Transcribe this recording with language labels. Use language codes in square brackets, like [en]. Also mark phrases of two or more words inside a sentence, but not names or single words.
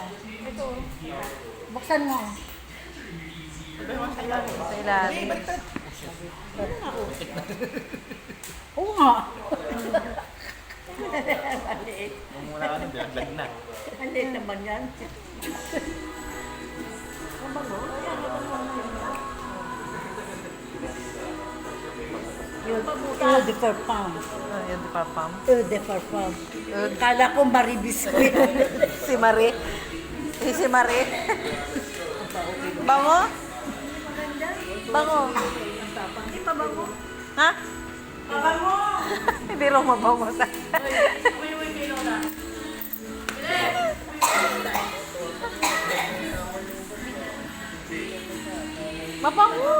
[tl] Ito. Buksan mo. Sa ilalim. Oo nga. Maliit. Mumula ka na, bilaglag na. Maliit naman yan. [fr] Eau de parfum. [tl] Ah, yun, [fr] di parfum. Eau de parfum. [tl] Kala ko Marie Biscuit. Si Marie. Si Marie. Bango? Bango. Hindi pa ba mo? Ha? Pabango! Hindi lang mabango sa... Uy, kay Lola. Mabango!